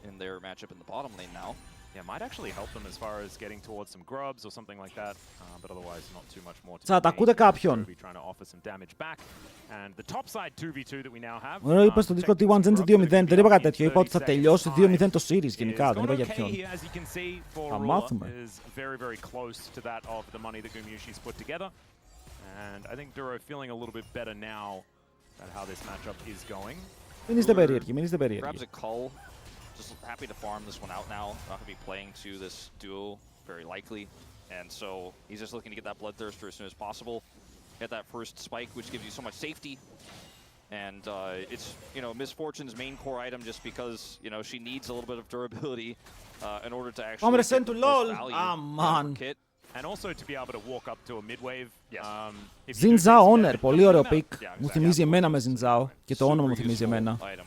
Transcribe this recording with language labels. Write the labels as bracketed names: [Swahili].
[English] In their matchup in the bottom lane now. Yeah, might actually help them as far as getting towards some grubs or something like that, but otherwise not too much more. [Greek] Τσατ, ακούτε κάποιον? [English] Trying to offer some damage back, and the top side 2v2 that we now have. [Greek] Ωραία, είπα στο Discord T1 Genji 2-0. Δεν είπα κάτι τέτοιο. Είπα ότι θα τελειώσει 2-0 το series γενικά. Δεν είπα για ποιον. Θα μάθουμε. [English] Very, very close to that of the money that Gumyushi's put together, and I think Duro feeling a little bit better now at how this matchup is going. [Greek] Μην είστε περίεργοι, μην είστε περίεργοι. [English] Just happy to farm this one out now. Not going to be playing to this duo, very likely. And so he's just looking to get that Bloodthirster as soon as possible. Get that first spike, which gives you so much safety. And it's, you know, Misfortune's main core item just because, you know, she needs a little bit of durability in order to actually get the most value kit. And also to be able to walk up to a mid-wave. [Greek] Zinzao Owner, πολύ ωραίο pick. Μου θυμίζει εμένα με Zinzao και το όνομα μου θυμίζει εμένα.